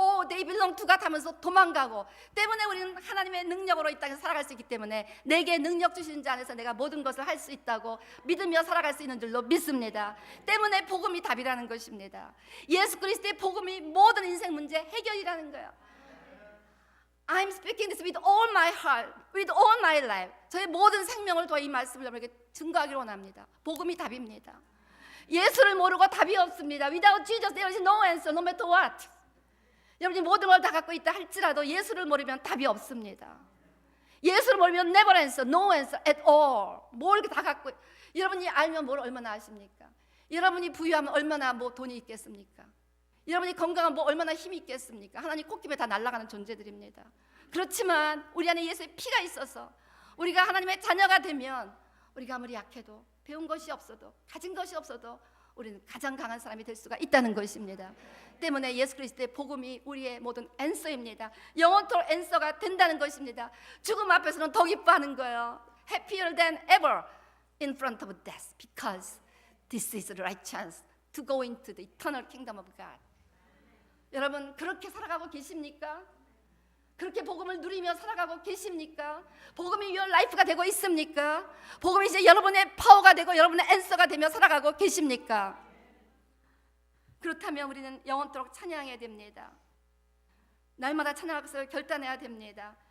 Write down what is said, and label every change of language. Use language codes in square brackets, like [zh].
[en] they belong to God [ko] 하면서 도망가고, 때문에 우리는 하나님의 능력으로 이 땅에 살아갈 수 있기 때문에 내게 능력 주신 자 안에서 내가 모든 것을 할 수 있다고 믿으며 살아갈 수 있는 줄로 믿습니다. 때문에 복음이 답이라는 것입니다. 예수 그리스도의 복음이 모든 인생 문제 해결이라는 거예요. [en] I'm speaking this with all my heart, with all my life. [ko] 저의 모든 생명을 더 이 말씀을 여러분에게 증거하기를 원합니다. 복음이 답입니다. 예수를 모르고 답이 없습니다. [en] Without Jesus there is no answer, no matter what. [ko] 여러분이 모든 걸 다 갖고 있다 할지라도 예수를 모르면 답이 없습니다. 예수를 모르면 [en] never answer, no answer at all. [ko] 뭘 다 갖고, 여러분이 알면 뭘 얼마나 아십니까? 여러분이 부유하면 얼마나 뭐 돈이 있겠습니까? 여러분이 건강하면 뭐 얼마나 힘이 있겠습니까? 하나님 콧김에 다 날아가는 존재들입니다. 그렇지만 우리 안에 예수의 피가 있어서 우리가 하나님의 자녀가 되면 우리가 아무리 약해도 배운 것이 없어도 가진 것이 없어도 우리는 가장 강한 사람이 될 수가 있다는 것입니다. 때문에 예수 그리스도의 복음이 우리의 모든 앤서입니다. 영원토록 앤서가 된다는 것입니다. 죽음 앞에서는 더 기뻐하는 거예요. [en] Happier than ever in front of death because this is the right chance to go into the eternal kingdom of God. [ko] 여러분 그렇게 살아가고 계십니까? 그렇게 복음을 누리며 살아가고 계십니까? 복음이 [en] your life [ko] 가 되고 있습니까? 복음이 이제 여러분의 파워가 되고 여러분의 앤서가 되며 살아가고 계십니까? 그렇다면 우리는 영원토록 찬양해야 됩니다. 날마다 찬양할 것을 결단해야 됩니다.